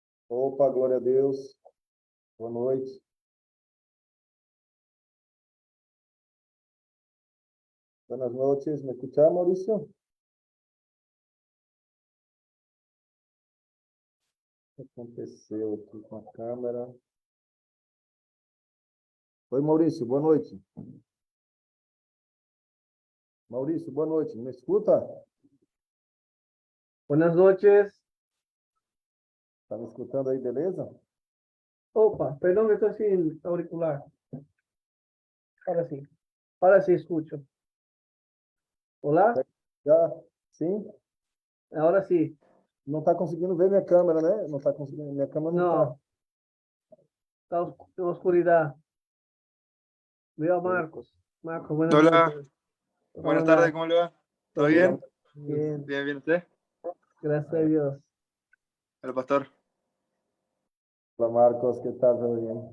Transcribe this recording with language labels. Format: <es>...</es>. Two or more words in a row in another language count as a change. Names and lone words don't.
<pt>Opa, glória a Deus. Boa noite.</pt> <es>Buenas noches. ¿Me escucha, Mauricio?</es> <pt>O que aconteceu aqui com a câmera? Oi, Maurício, boa noite. Maurício, boa noite. ¿Me escuta?</pt> <es>Buenas noches.</es> <pt>Tá me escutando aí, beleza? Opa,</pt> <es>perdón que estoy sin auricular. Ahora sí escucho. Hola,</es> <pt>Já? Sim?</pt> <es>ahora sí.</es> <pt>Não está conseguindo ver minha câmera, né? Não está conseguindo. Minha câmera não está.</pt> <es>No, está en oscuridad. Veo a Marcos. Marcos, buenas Hola, noches. buenas Hola. tardes, ¿cómo le va? ¿Todo Todo bien? Bien, Bien, bien, ¿usted? gracias a Dios. El pastor. Hola, Marcos, ¿qué tal? ¿Todo bien?</es>